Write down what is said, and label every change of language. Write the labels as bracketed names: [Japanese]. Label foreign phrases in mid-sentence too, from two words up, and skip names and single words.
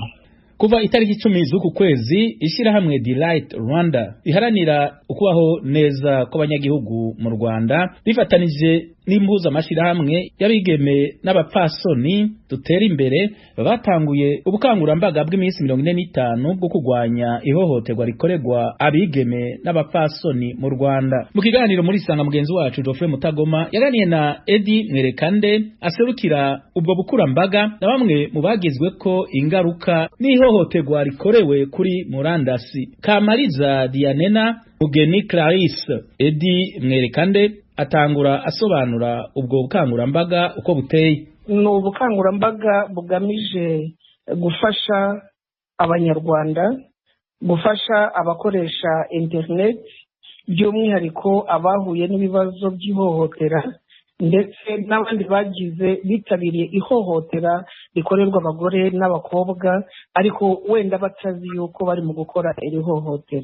[Rundi] Kuva itariki 10 z'uku kwezi ishirahamwe Delight Rwanda iharanira ukubaho neza kw'abanyagihugu mu Rwanda rifatanije n'impuza amashirahamwe y'abigeme n'abapfasoni dutera imbere batanguye ubukangurambaga bw'iminsi 45 bwo kurwanya ihohoterwa rikorerwa abigeme n'abapfasoni mu Rwanda. Mu kiganiro muri sanga mugenzi wacu Geoffrey Mutagoma yaganiye na Eddie Mwerekande aserukira ubwo bukurambaga na bamwe mu bagizwe ko ingaruka n'ihohoterwa rikorewe kuri murandasi. Kamariza Dianena Mugeni Clarisse. Eddie Mwerekande atangura asobanura ubwo bukangurambaga uko buteye. [Kinyarwanda] Ni ubukangurambaga bugamije gufasha abanyarwanda, gufasha abakoresha internet, by'umwihariko abahuye n'ibibazo by'ihohotera ndetse n'abandi bagize bitabiriye ihohotera rikorerwa abagore n'abakobwa ariko wenda batazi yuko bari mu gukora iri hohotera.